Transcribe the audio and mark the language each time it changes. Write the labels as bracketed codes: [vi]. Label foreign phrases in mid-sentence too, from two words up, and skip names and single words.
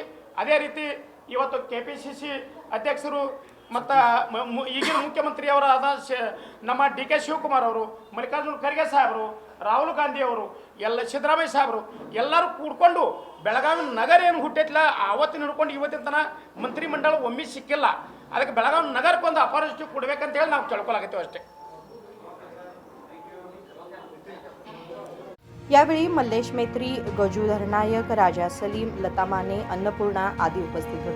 [kn] ಅದೇ ರೀತಿ ಇವತ್ತು KPCC ಅಧ್ಯಕ್ಷರು ಮತ್ತು ಈಗಿನ ಮುಖ್ಯಮಂತ್ರಿಯವರಾದ ನಮ್ಮ DK ಶಿವಕುಮಾರ್ ಅವರು, ಮಲ್ಲಿಕಾರ್ಜುನ ಖರ್ಗೆ ಸಾಹೇಬರು, ರಾಹುಲ್ ಗಾಂಧಿ ಅವರು, ಎಲ್ಲ ಸಿದ್ದರಾಮಯ್ಯ ಸಾಹೇಬರು ಎಲ್ಲರೂ ಕೂಡ್ಕೊಂಡು ಬೆಳಗಾವಿ ನಗರ ಏನು ಹುಟ್ಟೈತಿಲ್ಲ ಆವತ್ತಿನ ಹಿಡ್ಕೊಂಡು ಇವತ್ತಿನ ತನಕ ಮಂತ್ರಿಮಂಡಲ ಒಮ್ಮೆ ಸಿಕ್ಕಿಲ್ಲ. ಅದಕ್ಕೆ ಬೆಳಗಾವಿ ನಗರಕ್ಕೊಂದು ಅಪಾರ್ಚುನಿಟಿ ಕೊಡ್ಬೇಕಂತ ಹೇಳಿ ನಾವು ಕೇಳ್ಕೊಳಕತ್ತೀವಿ ಅಷ್ಟೇ. [mr] यावेळी मल्लेश मेत्री, गजूधर नायक, राजा सलीम, लता माने, अन्नपूर्णा आदी उपस्थित होते.